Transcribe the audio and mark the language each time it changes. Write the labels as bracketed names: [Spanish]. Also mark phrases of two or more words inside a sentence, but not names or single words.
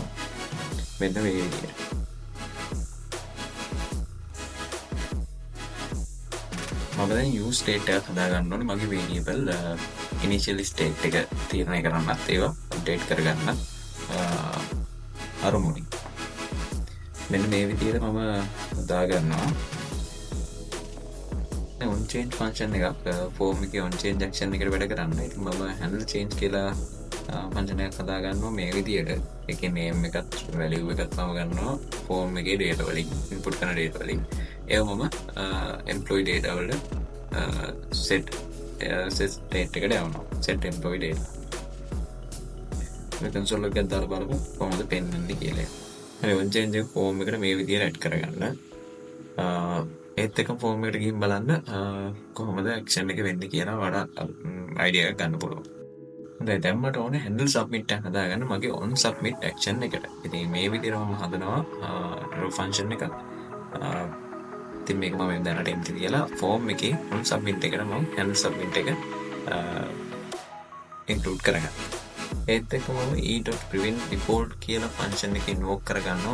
[Sinhala] මෙන්න මේ විදිහට. මම දැන් [English] use state [Sinhala] එකක් හදාගන්න ඕනේ මගේ [English] variable initial state [Sinhala] එක තීරණය කරන්නත් ඒවා update කරගන්න අරමුණින්. මෙන්න මේ විදිහට මම හදාගන්නවා [English] on change function [Sinhala] එකක් form එකේ [English] on change action [Sinhala] එකට වැඩ කරන්න. ඉතින් මම [English] handle change [Sinhala] කියලා function එකක් හදාගන්නවා මේ විදිහට. ඒකේ name එකත් value එකත් මම ගන්නවා form එකේ data වලින් input කරන data වලින්. ඒව මම [English] employee data [Sinhala] වල [English] set state [Sinhala] එකට යවනවා. [English] set employee data. [Sinhala] මේ console එකක් දාලා බලමු කොහොමද පෙන්වන්නේ කියලා. හරි [English] on change [Sinhala] එක form එකට මේ විදිහට add කරගන්න. ඒත් එක form එකට ගිහින් බලන්න කොහොමද action එක වෙන්නේ කියලා වඩා idea එකක් ගන්න පුළුවන්. හොඳයි දැන් මට ඕනේ [English] handle submit [Sinhala] එක හදාගන්න මගේ [English] on submit action [Sinhala] එකට. ඉතින් මේ විදිහට මම හදනවා [English] row function [Sinhala] එකක්. ඉතින් මේක මම දැනට empty කියලා form එකේ [English] on submit [Sinhala] එකට මම [English] handle submit [Sinhala] එක include කරගන්නවා. ඒත් එක්ක මම [English] e.prevent default [Sinhala] කියලා function එක invoke කරගන්නවා.